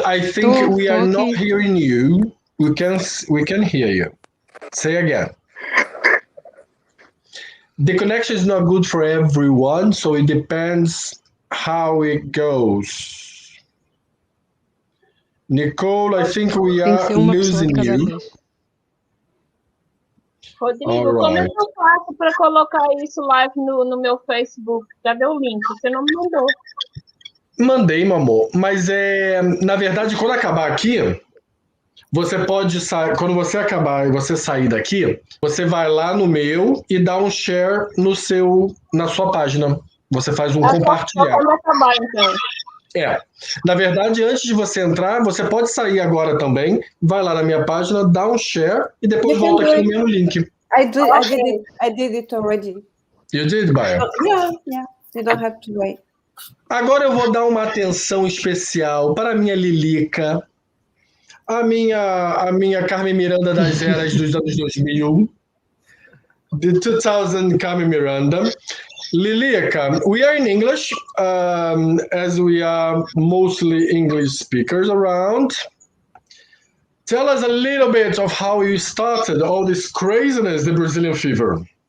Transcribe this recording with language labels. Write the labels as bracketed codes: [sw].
[en] I think we are not hearing you. We can hear you. Say again. The connection is not good for everyone, so it depends how it goes. Nicole, I think we are losing you. [pt] Rodrigo, como é que eu faço para colocar isso live no meu Facebook? Cadê o link? Você não me mandou. Mandei, meu amor. Mas na verdade, quando acabar aqui, você pode sair. Quando você acabar e você sair daqui, você vai lá no meu e dá um share na sua página. Você faz um compartilhar. Quando acabar, então. Na verdade, antes de você entrar, você pode sair agora também, vai lá na minha página, dá um share e depois volta aqui no mesmo link. [en] I did it already. You did, Baia? Yeah. You don't have to wait. [pt] Agora eu vou dar uma atenção especial para a minha Lilica, a minha Carmen Miranda das eras dos anos 2000, [en] the 2000 Carmen Miranda. Lilica, we are in English, as we are mostly English speakers around. Tell us a little bit of how you started all this craziness, the Brazilian fever.